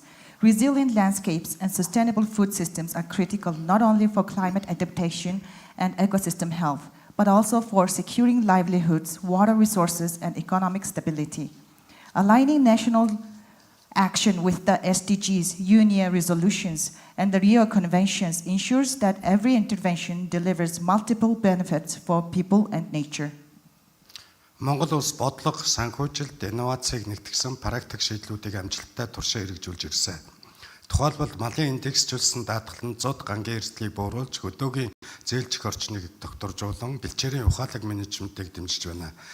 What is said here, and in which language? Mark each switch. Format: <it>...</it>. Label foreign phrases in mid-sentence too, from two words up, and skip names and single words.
<en>Resilient landscapes and sustainable food systems are critical not only for climate adaptation and ecosystem health, but also for securing livelihoods, water resources, and economic stability. Aligning national action with the SDGs, UNEP resolutions, and the Rio Conventions ensures that every intervention delivers multiple benefits for people and nature.</en> <mn>Монгол улс бодлого, санхүүжилт, инновацийг нэгтгэсэн практик шийдлүүдийг амжилттай туршаа хэрэгжүүлж ирсэн. Тухайлбал малын индексжүүлсэн даатгал нь зуд гангийн эрсдлийг бууруулж, хөдөөгийн зээлжих орчныг докторжуулан, бэлчээрийн ухаалаг менежментийг дэмжиж байна.</mn>